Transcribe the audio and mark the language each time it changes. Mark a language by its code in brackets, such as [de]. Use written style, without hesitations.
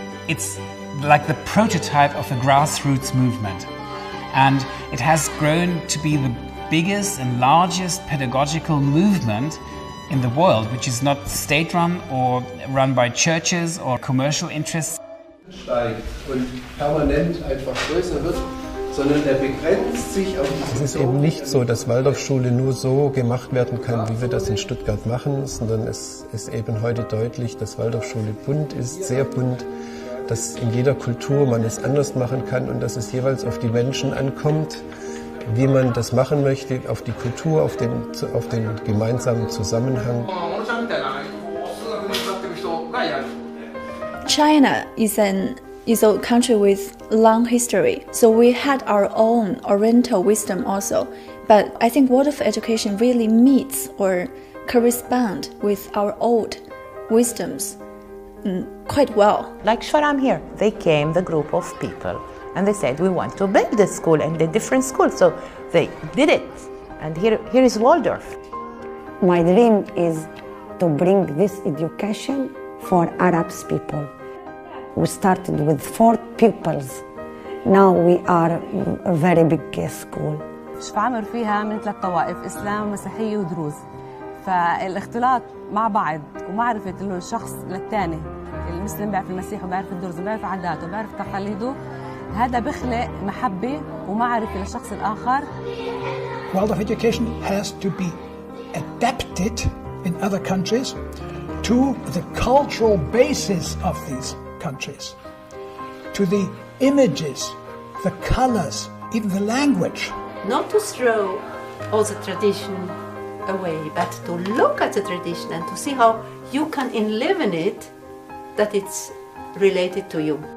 [en] It's like the prototype of a grassroots movement. And it has grown to be the biggest and largest pedagogical movement in the world, which is not state-run or run by churches or commercial interests. [de] Steigt und permanent einfach größer wird, sondern der begrenzt sich auf Es ist eben nicht so, dass Waldorfschule nur so gemacht werden kann, wie wir das in Stuttgart machen, sondern es ist eben heute deutlich, dass Waldorfschule bunt ist, sehr bunt, dass in jeder Kultur man es anders machen kann und dass es jeweils auf die Menschen ankommt, wie man das machen möchte, auf die Kultur, auf den gemeinsamen Zusammenhang. [en] China is a country with long history, so we had our own Oriental wisdom also. But I think Waldorf education really meets or corresponds with our old wisdoms quite well. Like Sharam here, they came, the group of people, and they said, we want to build this school and the different schools. So they did it. And here is Waldorf. My dream is to bring this education for Arab people. We started with 4 pupils. Now we are a very big school. [ar] شفعمر فيها من 3 طوائف، إسلام مسيحية ودروز. فالاختلاط مع بعض ومعرفة الشخص للثاني، المسلم بيعرف المسيح وبيعرف الدرز وبيعرف عاداته وبيعرف تقاليده، هذا بخلق محبة ومعرفة للشخص الآخر. [en] Waldorf education has to be adapted in other countries to the cultural basis of these countries, to the images, the colors, even the language. Not to throw all the tradition away, but to look at the tradition and to see how you can live in it, that it's related to you.